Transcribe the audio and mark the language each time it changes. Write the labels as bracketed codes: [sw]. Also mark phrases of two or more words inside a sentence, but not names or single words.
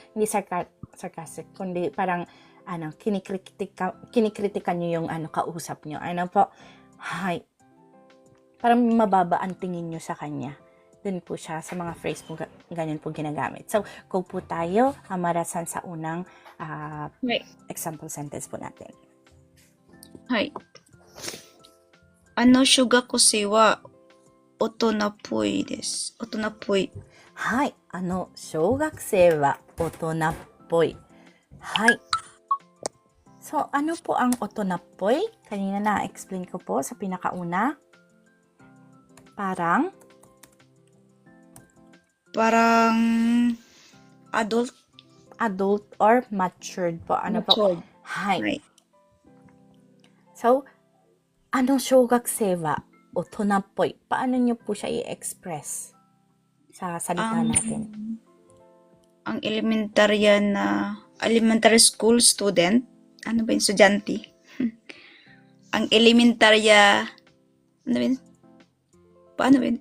[tl] Hindi sarcastic, kundi parang kinikritikan nyo yung kausap nyo. Ano po? Hay. Parang mababa ang tingin nyo sa kanya. Dun po siya sa mga phrase po ganyan po ginagamit. So, go po tayo marasan sa unang [en] Right. [tl] example sentence po natin. [ja] はい。小学生は大人っぽいです。大人っぽい。はい。小学生は大人っぽい。 [tl] はい。So, ano po ang 大人っぽい? Kanina na-explain ko po sa pinakauna. Parang [en] adult. adult or matured po. Ano Matured. [tl] po? [ja] Hai. [en] Right. So, [ja] 小学生は大人っぽい. [tl] Paano nyo po siya i-express sa salita natin? Ang [en] elementary school student, [tl] ano ba yun, estudyante? Ang ano ba yun? Paano ba yun?